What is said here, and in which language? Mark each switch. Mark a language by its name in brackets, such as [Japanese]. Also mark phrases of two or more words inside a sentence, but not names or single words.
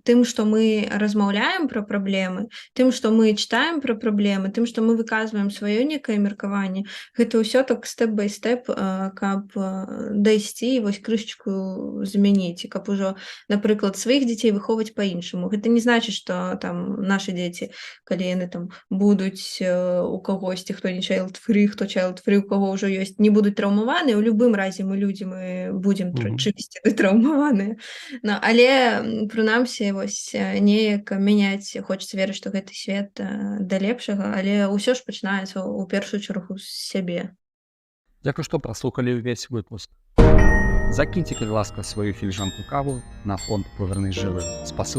[Belarusian] Тым, што мы размаўляем пра праблемы, тым, што мы чытаем пра праблемы, тым, што мы выказваем сваё некае меркаванне, гэта ўсё так [English] step-by-step, [Belarusian] каб дайсці і вось крышачку змяніць, і каб ужо, напрыклад, сваіх дзяцей выхоўваць па-іншаму. Гэта не значыць, што там нашы дзеці, калі яны там будуць у кагосьці, хто не child-free, хто child-free, у каго ўжо ёсць, не будуць траўмаваныя, у любым разе мы людзі, мы будзем чымсьці траўмаваныя. Ну, але прынамсі вось неяк мяняць, хочацца верыць, што гэты свет да лепшага, але ўсё ж пачынаецца ў першую чаргу з сябе. Дзякуй, што праслухалі ўвесь выпуск. Закіньце, калі ласка, сваю філіжанку каву на фонд «Повернись живым».